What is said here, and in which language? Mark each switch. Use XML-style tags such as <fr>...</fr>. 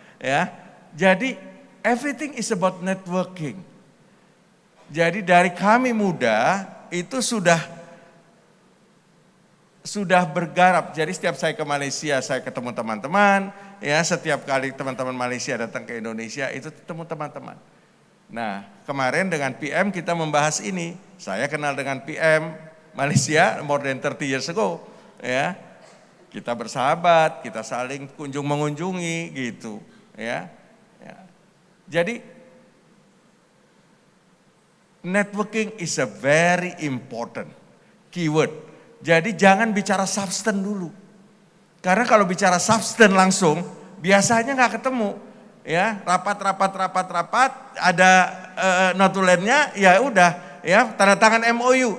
<id>Ya, jadi</id> <en>everything is about networking.</en> <id>Jadi dari kami muda itu sudah bergarap. Jadi setiap saya ke Malaysia, saya ketemu teman-teman. Ya, setiap kali teman-teman Malaysia datang ke Indonesia, itu ketemu teman-teman. Nah, kemarin dengan PM kita membahas ini. Saya kenal dengan PM Malaysia</id> <en>more than 30 years ago.</en> <id>Ya, kita bersahabat, kita saling kunjung mengunjungi gitu. Ya. Jadi</id> <en>networking is a very important keyword.</en> <id>Jadi jangan bicara substance dulu. Karena kalau bicara substance langsung, biasanya nggak ketemu. Ya, rapat, ada notulennya, ya udah, ya tanda tangan MOU.</id>